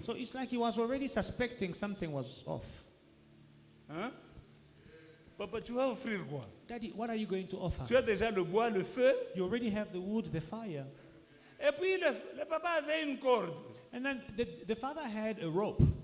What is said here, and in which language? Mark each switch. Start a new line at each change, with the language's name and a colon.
English: So it's like he was already suspecting something was off.
French: Hein? Papa, tu vas offrir quoi?
English: Daddy, what are you going to offer?
French: Tu as déjà le bois, le feu.
English: You already have the wood, the fire.
French: Et puis le papa avait une corde.
English: And then the father had a rope.